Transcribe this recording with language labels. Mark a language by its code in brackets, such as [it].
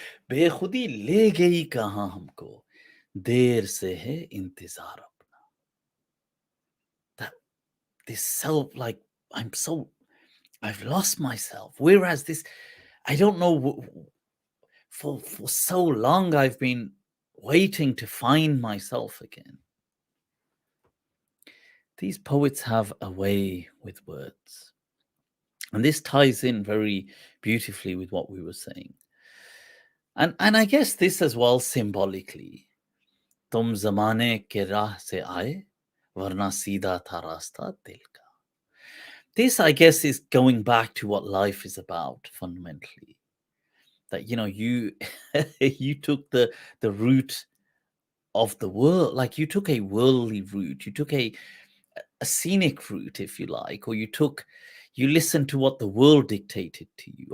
[hi] बेखुदी ले गई कहां हमको, देर से है इंतजार अपना. [en] That this self, like, I've lost myself. Whereas this, I don't know, for so long I've been waiting to find myself again. These poets have a way with words. And this ties in very beautifully with what we were saying. And I guess this as well symbolically. [hi] तुम ज़माने के राह से आए, वरना सीधा था रास्ता दिल का. [en] This, I guess, is going back to what life is about fundamentally. That, you you took the route of the world, like you took a worldly route, you took a scenic route, if you like, or you listened to what the world dictated to you.